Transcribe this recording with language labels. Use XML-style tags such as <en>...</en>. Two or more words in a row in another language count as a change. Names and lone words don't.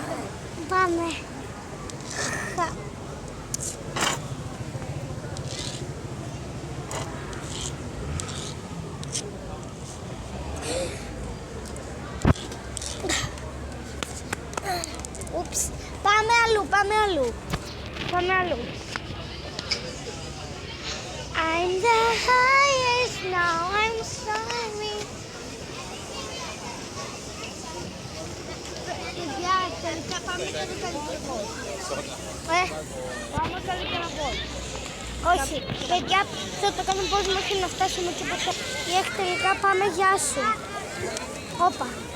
<el>Πάμε. Ούψ. Πάμε αλλού, πάμε αλλού. Πάμε αλλού.</el> <en>I'm the highest now, I'm sorry.</en> <el>Παιδιά, τελικά πάμε σε ένα καλύτερο πόλο. Πάμε καλύτερα πόλο. Όχι, παιδιά, θα το κάνουμε πώς μέχρι να φτάσουμε και ποτέ. Ή τελικά πάμε, γεια σου. Όπα.</el>